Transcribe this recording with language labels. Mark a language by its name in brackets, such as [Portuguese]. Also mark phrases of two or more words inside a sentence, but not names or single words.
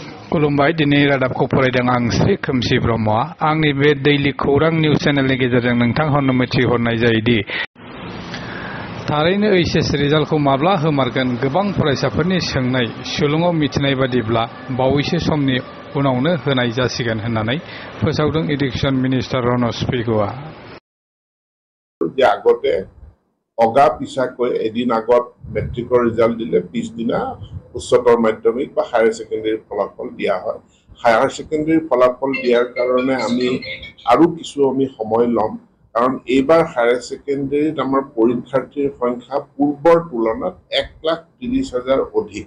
[Bodo] खुलुमबाय दिनै रादाबखौ फरायदों आं श्री खोमसि ब्रह्मआ आंनि बे दैलि खौरां निउज चेनेलनि गेजेरजों नोंथांनो मिथिहरनाय जायोदि थारैनो एचएस रिजाल्टखौ माब्ला होमारगोन गोबां फरायसाफोरनि सोंनाय सुलुङाव मिथिनाय बादिब्ला बावैसो समनि उनावनो होनाय जासिगोन होननानै फोसावदों [English] education minister [Bodo] रनज पेगुआ। [Assamese] আগতে অগা পিছাকৈ এদিন আগত মেট্ৰিকৰ ৰিজাল্ট দিলে পিছদিনা উচ্চতৰ মাধ্যমিক বা [English] higher secondary [Assamese] ফলাফল দিয়া হয়। [English] higher secondary [Assamese] ফলাফল দিয়াৰ কাৰণে আমি আৰু কিছু সময় লম, কাৰণ এইবাৰ হায়াৰ সেকেন্ডাৰীত আমাৰ পৰীক্ষাৰ্থীৰ সংখ্যা পূৰ্বৰ তুলনাত 1,30,000 অধিক।